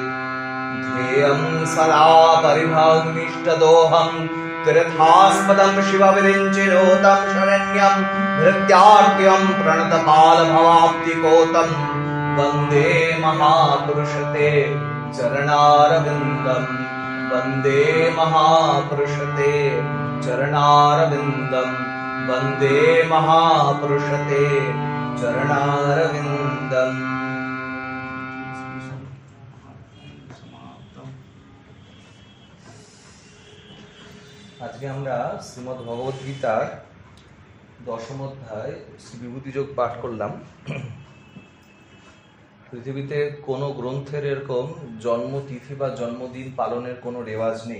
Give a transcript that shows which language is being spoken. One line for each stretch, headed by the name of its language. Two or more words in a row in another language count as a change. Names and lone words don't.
Sanskrit: ध्येयं सदा परिभवमिष्टदोहं तीर्थास्पदं शिवविरिञ्चिरोतं शरण्यं भृत्यार्त्यं प्रणतपालभवाब्धिकोतं वन्दे महापुरुषते चरणारविन्दम् वन्दे महापुरुषते चरणारविन्दम् वन्दे महापुरुषते चरणारविन्दम्।
Bangla: আজকে আমরা শ্রীমদ্ ভগবদ গীতার দশম অধ্যায় শ্রী বিভূতিযোগ পাঠ করলাম। পৃথিবীতে কোনো গ্রন্থের এরকম জন্মতিথি বা জন্মদিন পালনের কোনো রেওয়াজ নেই।